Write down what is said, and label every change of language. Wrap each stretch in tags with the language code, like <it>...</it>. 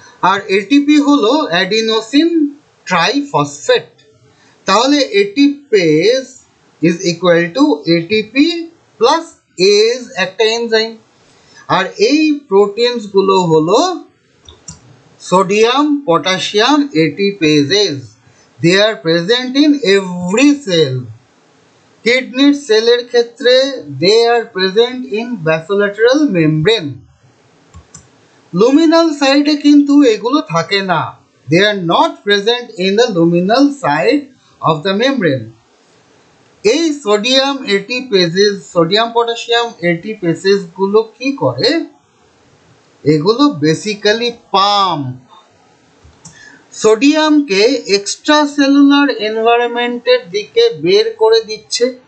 <bn>আর ATP হলো adenosine triphosphate. তাহলে এটিপেজ is equal to ATP plus age একটা এনজাইম। আর এই প্রোটিনসগুলো হলো sodium potassium ATPases.</bn> <en>They are present in every cell. Kidney</en> <bn>সেলের ক্ষেত্রে</bn> <en>they are present in basolateral membrane.</en> <bn>Luminal side এ কিন্তু এগুলো থাকে না।</bn> <en>They are not present in the luminal side of the membrane.</en> <bn>এই sodium ATPases, sodium potassium ATPases গুলো কি করে? এগুলো বেসিক্যালি পাম্প সোডিয়ামকে এক্সট্রা সেলুলার এনভায়রনমেন্টের দিকে বের করে দিচ্ছে।</bn>